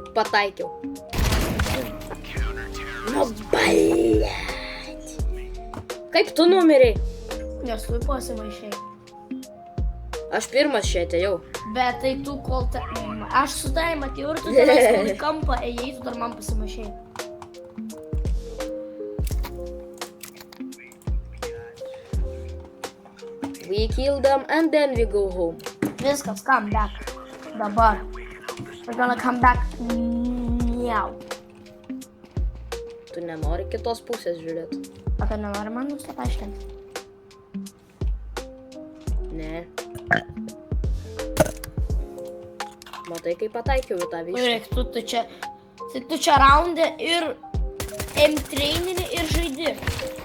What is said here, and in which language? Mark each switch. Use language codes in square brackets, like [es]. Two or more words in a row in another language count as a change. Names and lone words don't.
[lt] Pataikiau. Nu, blėt. Kaip tu numirei? Nes tu pasimaišai. Aš pirmas čia atėjau. Bet tai tu kol aš su tavim atėjau ir tu tenais kol į kampą ėjai, tu dar man pasimaišai. [en] We kill them and then we go home. Viskas, come back. Dabar. We're gonna come back. [lt] Miau. Tu nenori kitos pusės žiūrėti? O tu nenori man nusipaaiškinti? Ne. Matai, kaip pataikiau į tą vištą. Žiūrėk, tu čia raundė ir treinini ir žaidi.